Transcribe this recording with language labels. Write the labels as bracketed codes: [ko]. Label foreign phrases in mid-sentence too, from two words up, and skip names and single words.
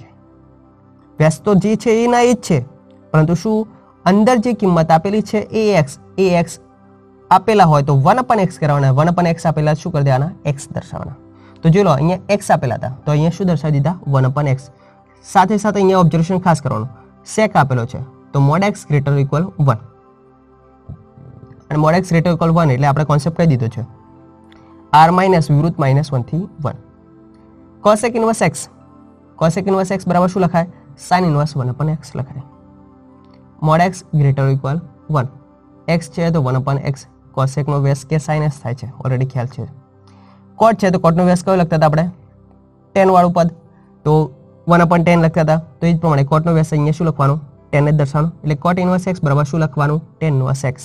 [gu] વ્યાસ તો જે છે એના એ જ છે, પરંતુ શું અંદર જે કિંમત આપેલી છે એ x આપેલા હોય તો 1/x કરવાના, 1/x આપેલા શું કરી દેવાના? x દર્શાવવાના. તો જોઈ લો અહીંયા x આપેલા હતા તો અહીંયા શું દર્શાવી દીધા? 1/x. સાથે સાથે અહીંયા ઓબ્ઝર્વેશન ખાસ કરવાનું, sec આપેલો છે તો [en] mod x greater or equal [gu] 1. અને [en] mod x greater or equal [gu] 1 એટલે આપણે કોન્સેપ્ટ કહી દીધો છે r માઇનસ વિવૃત્ત -1 થી 1. [en] cosec inverse x. cosec inverse x [gu] બરાબર શું લખાય? [en] sin inverse [gu] 1/x લખાય. [en] mod x greater or equal 1. [gu] x છે તો 1/x. cosec નો વ્યાસ કે sin s થાય છે, ઓલરેડી ખ્યાલ છે. cot છે તો cot નો વ્યાસ કયો લખતા હતા આપણે? tan વાળું પદ, તો 1/tan લખતા હતા. તો એ જ પ્રમાણે cot નો વ્યાસ અહીંયા શું લખવાનું? tan જ દર્શાવવાનું. એટલે [en] cot inverse x [gu] બરાબર શું લખવાનું? [en] tan inverse x.